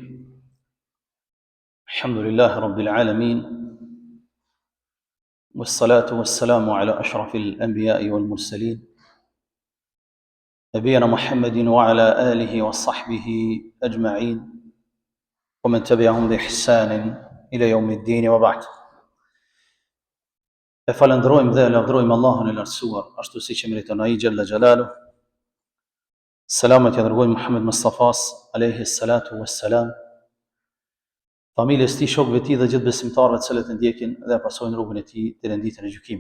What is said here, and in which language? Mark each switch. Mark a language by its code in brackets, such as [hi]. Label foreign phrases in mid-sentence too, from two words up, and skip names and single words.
[ar] الحمد لله رب العالمين، والصلاة والسلام على أشرف الأنبياء والمرسلين نبينا محمد وعلى آله وصحبه أجمعين ومن تبعهم بإحسان إلى يوم الدين وبعد. [sq] Falenderojmë dhe lavdërojmë Allahun e lartësuar, ashtu siç e meriton ai [ar] جل جلاله. [sq] Selamet ja dërgojmë Muhammed Mustafas [ar] عليه الصلاة والسلام, [sq] familjes tij, shokëve të tij dhe gjithë besimtarëve të cilët e ndjekin dhe pasojnë rrugën e tij deri në ditën e gjykimit.